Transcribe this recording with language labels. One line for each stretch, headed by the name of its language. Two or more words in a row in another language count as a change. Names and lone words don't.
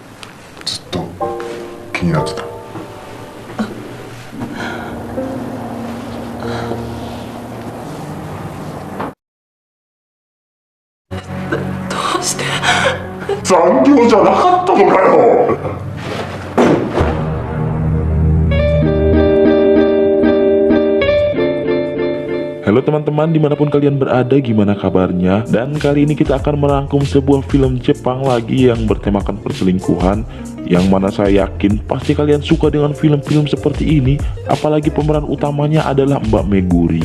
Japanese: ずっと気になってた。どうして？残業じゃなかったのかよ。
Indonesian: Halo teman-teman, dimanapun kalian berada, gimana kabarnya? Dan kali ini kita akan merangkum sebuah film Jepang lagi yang bertemakan perselingkuhan, yang mana saya yakin pasti kalian suka dengan film-film seperti ini, apalagi pemeran utamanya adalah Mbak Meguri.